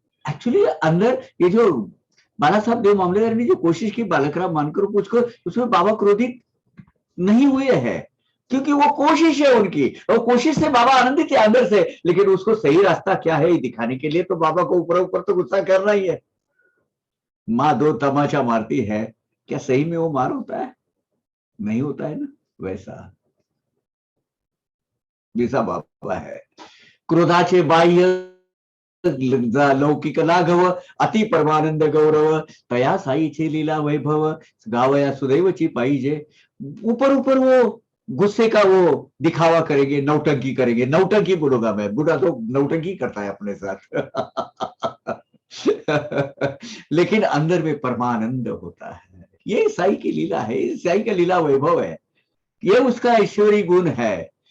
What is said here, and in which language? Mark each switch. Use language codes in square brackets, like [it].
[hi] Actually अंदर ये जो बाला साहब देव मामलेदार ने जो कोशिश की बालकराम मानकर पूछकर, उसमें बाबा क्रोधित नहीं हुए हैं, क्योंकि वो कोशिश है उनकी, और कोशिश से बाबा आनंदित है अंदर से, लेकिन उसको सही रास्ता क्या है दिखाने के लिए तो बाबा को ऊपर ऊपर तो गुस्सा करना ही है। माँ दो तमाचा मारती है, क्या सही में वो मार होता है? नहीं होता है ना, वैसा जैसा बाबा है। [mr] क्रोधाचे बाह्य लौकिक लाघव, अति परमानंद गौरव, तया साईचे लीला वैभव, गावया सुदैवची पाहिजे। [hi] ऊपर ऊपर वो गुस्से का वो दिखावा करेंगे, नौटंकी करेंगे, नौटंकी बोलूंगा मैं, बुढ़ा तो नौटंकी करता है अपने साथ लेकिन अंदर में परमानंद होता है। ये साई की लीला है, साई का लीला वैभव है, ये उसका ईश्वरी गुण है।